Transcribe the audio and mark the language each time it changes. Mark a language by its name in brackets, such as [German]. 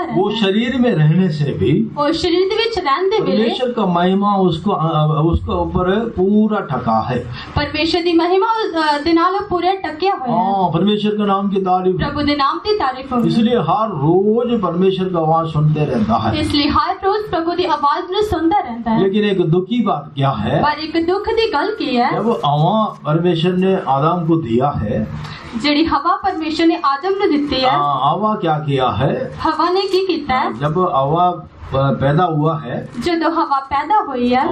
[Hindi] वो [Punjabi] ਰਹਿੰਦਾ ਹੈ। [Hindi] शरीर में रहने से भी [Punjabi] ਉਹ ਸਰੀਰ ਦੇ ਵਿੱਚ ਰਹਿਣ ਦੇ ਵੇਲੇ [Hindi] परमेश्वर का महिमा उसको ऊपर पूरा ठका है। [Punjabi] ਪਰਮੇਸ਼ਰ ਦੀ ਮਹਿਮਾ ਦੇ ਨਾਲ ਉਹ ਪੂਰਾ ਟਕਿਆ ਹੋਇਆ ਹੈ। [Hindi] हाँ, परमेश्वर के नाम की तारीफ। [Punjabi] ਪ੍ਰਭੂ ਦੇ ਨਾਮ ਦੀ ਤਾਰੀਫ ਹੋਵੇ। [Hindi] इसलिए हर रोज परमेश्वर का आवाज सुनते रहता है। [Punjabi] ਇਸ ਲਈ ਹਰ ਰੋਜ਼ ਪ੍ਰਭੂ ਦੀ ਆਵਾਜ਼ ਨੂੰ ਸੁਣਦਾ ਰਹਿੰਦਾ ਹੈ। [Hindi] लेकिन एक दुखी बात क्या है, [Punjabi] ਪਰ ਇੱਕ ਦੁੱਖ ਦੀ ਗੱਲ ਕੀ ਹੈ [Hindi] जब हवा परमेश्वर ने आदम को दिया है, [Punjabi] ਜਿਹੜੀ ਹਵਾ ਪਰਮੇਸ਼ਰ ਨੇ ਆਦਮ ਨੂੰ ਦਿੱਤੀ ਹੈ। [Hindi] हवा क्या किया है? [Punjabi] ਹਵਾ ਨੇ ਕੀ ਕੀਤਾ ਹੈ? [Hindi] जब हवा पैदा हुआ है, [Punjabi] ਜਦੋਂ [Hindi] हवा पैदा हुई है